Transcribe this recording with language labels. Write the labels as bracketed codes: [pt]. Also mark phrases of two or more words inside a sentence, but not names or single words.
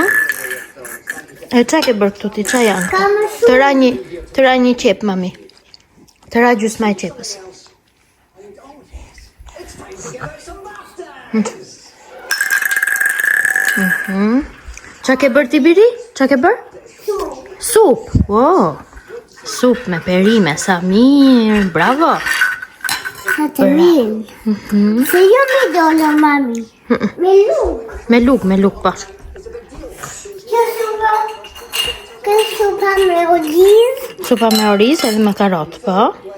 [sq] E qa ke bërë këtu ti, qa janë? Ka më shumë. Të ra një qep, mami. Të ra gjysma e qepës. Qa ke bërë ti biri? Qa ke bërë? Sup. Wow. Sup me perime, sa mirë. Bravo. Katerin. Se jo me dolo, mami. Me luk. Me luk, po. Kjo supa me oriz. Supa me oriz edhe me karot, po.